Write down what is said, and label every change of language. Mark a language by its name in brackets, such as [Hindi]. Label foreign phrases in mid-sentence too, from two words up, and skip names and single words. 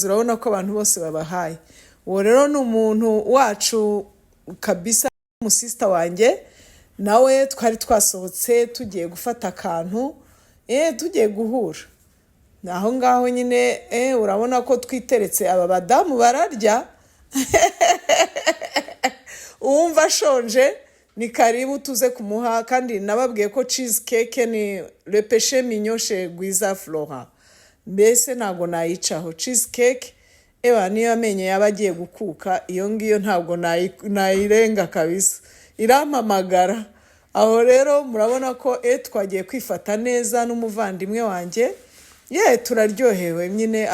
[Kinyarwanda] Urabona ko abantu bose babahaye. Uwo rero ni umuntu wacu kabisa, umusista wanjye, nawe twari twasohotse tugiye gufata akantu, tugiye guhura aho ngaho nyine. Urabona ko twiteretse, aba badamu bararya uwumva ashonje ni karibu tuze kumuha. Kandi nababwiye ko cheesecake ni [French] le péché mignon chez [Kinyarwanda] Guiza Flora, mbese ntabwo nayicaho. Cheesecake niyo amenyo yaba agiye gukuka, iyo ngiyo ntabwo nayirenga kabisa, irampamagara. Aho rero murabona ko twagiye kwifata neza n'umuvandimwe wanjye, turaryohewe nyine.